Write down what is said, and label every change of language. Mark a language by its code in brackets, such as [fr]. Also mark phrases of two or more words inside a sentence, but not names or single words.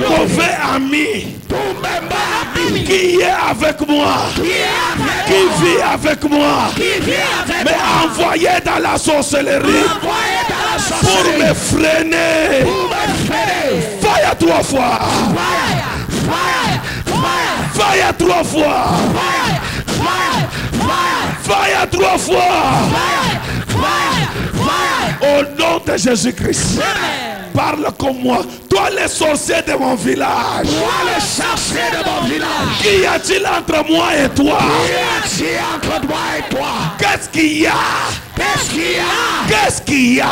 [fr] bloquer. mauvais ami Tout mauvais ami. qui est avec moi, Qui est avec qui moi. vit avec moi, Qui vit avec mais moi. envoyé dans la sorcellerie Envoyé dans la pour sorcellerie. me freiner. Pour me freiner. Fire 3 fois. [en] Fire, fire, fire. [fr] Fire 3 fois. [en] Fire, fire, fire. [fr] Fire 3 fois. [en] Fire, fire, fire. [fr] Au nom de Jésus-Christ. Parle comme moi. Toi les sorciers de mon village. Toi le sorcier de mon village. Qu'y a-t-il entre moi et toi? Qui est entre moi et toi? Qu'est-ce qu'il y a? Qu'est-ce qu'il y a? Qu'est-ce qu'il y a?